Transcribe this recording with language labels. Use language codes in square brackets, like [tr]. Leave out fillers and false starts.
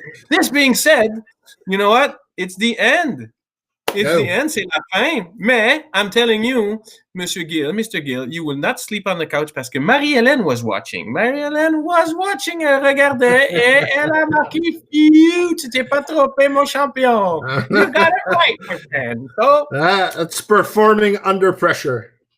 [en] This being said, you know what? It's the end. It's the end, [fr] c'est la fin. [en] Mais, I'm telling you, Mr. Gill, you will not sleep on the couch [fr] parce que [en] Marie-Hélène was watching. Marie-Hélène was watching, [fr] elle regardait et elle a marqué « Tu t'es pas trompé, mon champion. [en] You got it right, my friend. » So, it's performing under pressure.